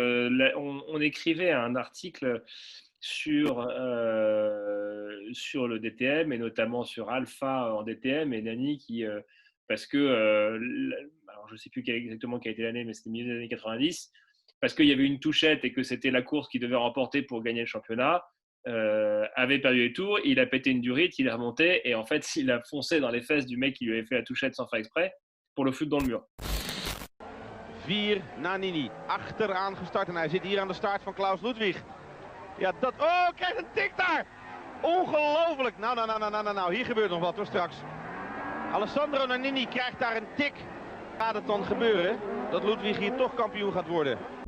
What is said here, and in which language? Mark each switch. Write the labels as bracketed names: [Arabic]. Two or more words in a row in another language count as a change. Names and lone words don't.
[French] On écrivait un article sur le DTM et notamment sur Alpha en DTM et Nani parce que alors je ne sais plus exactement quelle a été l'année, mais c'était milieu des années 90, parce qu'il y avait une touchette et que c'était la course qui devait remporter pour gagner le championnat, avait perdu les tours, il a pété une durite, il est remonté et en fait il a foncé dans les fesses du mec qui lui avait fait la touchette sans faire exprès pour le foutre dans le mur. [Dutch] 4, Nannini, achteraan gestart en hij zit hier aan de start van Klaus Ludwig. Ja, dat... Oh, krijgt een tik daar! Ongelooflijk! Nou, hier gebeurt nog wat hoor straks. Alessandro Nannini krijgt daar een tik. Gaat het dan gebeuren dat Ludwig hier toch kampioen gaat worden?